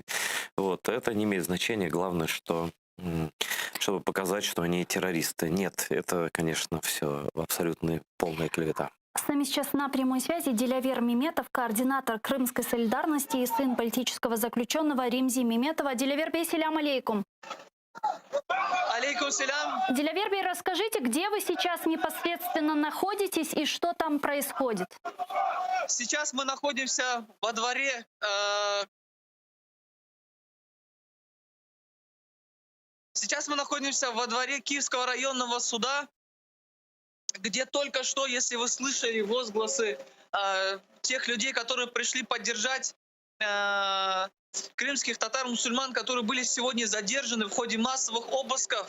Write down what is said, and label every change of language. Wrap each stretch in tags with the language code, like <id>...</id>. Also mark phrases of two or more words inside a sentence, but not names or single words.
<ru>Вот. Это не имеет значения. Главное, чтобы показать, что они террористы. Нет, это, конечно, все абсолютно полная клевета. С нами сейчас на прямой связи Дилявер Меметов, координатор Крымской солидарности и сын политического заключенного Римзи Меметова. Дилявер бей,</ru> <ar>سلام عليكم. عليكم السلام.</ar> <ru>Дилявер бей, расскажите, где вы сейчас непосредственно находитесь и что там происходит? Сейчас мы находимся во дворе Киевского районного суда, где только что, если вы слышали возгласы тех людей, которые пришли поддержать крымских татар-мусульман, которые были сегодня задержаны в ходе массовых обысков.</ru>